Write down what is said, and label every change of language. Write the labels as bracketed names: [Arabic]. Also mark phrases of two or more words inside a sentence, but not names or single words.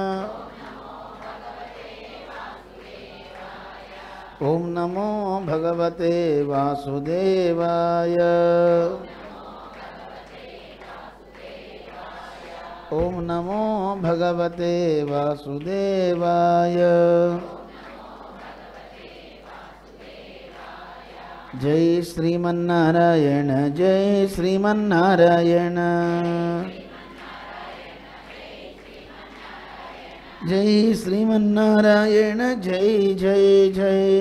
[Sanskrit] ఓం నమో భగవతే వాసుదేవాయ. ఓం నమో భగవతే వాసుదేవాయ. జై శ్రీమన్నారాయణ జై శ్రీమన్నారాయణ. జై శ్రీమన్నారాయణ జై జై జై.